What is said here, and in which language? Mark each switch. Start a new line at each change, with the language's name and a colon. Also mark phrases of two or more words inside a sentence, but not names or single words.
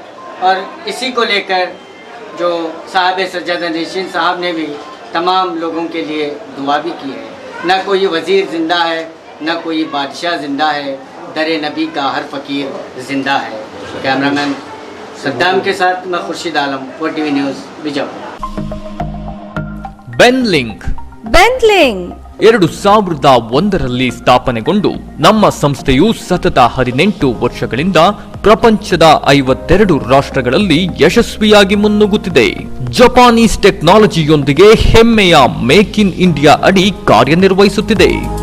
Hindi: और इसी को लेकर जो साहब सज्जादा नशीन साहब ने भी तमाम लोगों के लिए दुआ भी की है। ना कोई वज़ीर ज़िंदा है, ना कोई बादशाह ज़िंदा है, दर नबी का हर फ़कीर ज़िंदा है। कैमरामैन सद्दाम के साथ मैं खुर्शीद आलम, 4TV न्यूज़ बीजापुर।
Kannada: ಬೆನ್ಲಿಂಕ್ 2001ರಲ್ಲಿ ಸ್ಥಾಪನೆಗೊಂಡು ನಮ್ಮ ಸಂಸ್ಥೆಯು ಸತತ 18 ವರ್ಷಗಳಿಂದ ಪ್ರಪಂಚದ 52 ರಾಷ್ಟ್ರಗಳಲ್ಲಿ ಯಶಸ್ವಿಯಾಗಿ ಮುನ್ನುಗ್ಗುತ್ತಿದೆ. ಜಪಾನೀಸ್ ಟೆಕ್ನಾಲಜಿಯೊಂದಿಗೆ ಹೆಮ್ಮೆಯ ಮೇಕ್ ಇನ್ ಇಂಡಿಯಾ ಅಡಿ ಕಾರ್ಯನಿರ್ವಹಿಸುತ್ತಿದೆ.